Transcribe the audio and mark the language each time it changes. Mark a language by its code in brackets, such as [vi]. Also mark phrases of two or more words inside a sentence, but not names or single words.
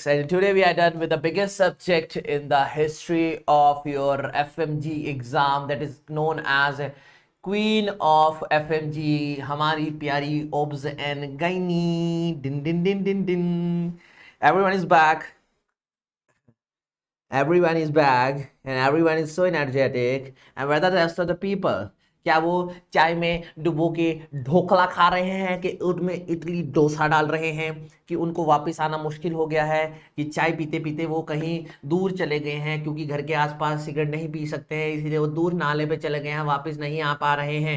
[en] And today we are done with the biggest subject in the history of your FMG exam, that is known as Queen of FMG, [hi] हमारी प्यारी [en] Obs and Gynae. Din din din din din. Everyone is back. Everyone is back and everyone is so energetic. And whether the rest of the people, [hi] क्या वो चाय में डुबो के ढोकला खा रहे हैं कि उसमें इडली डोसा डाल रहे हैं कि उनको वापस आना मुश्किल हो गया है, कि चाय पीते पीते वो कहीं दूर चले गए हैं क्योंकि घर के आसपास सिगरेट नहीं पी सकते हैं, इसीलिए वो दूर नाले पे चले गए हैं, वापस नहीं आ पा रहे हैं।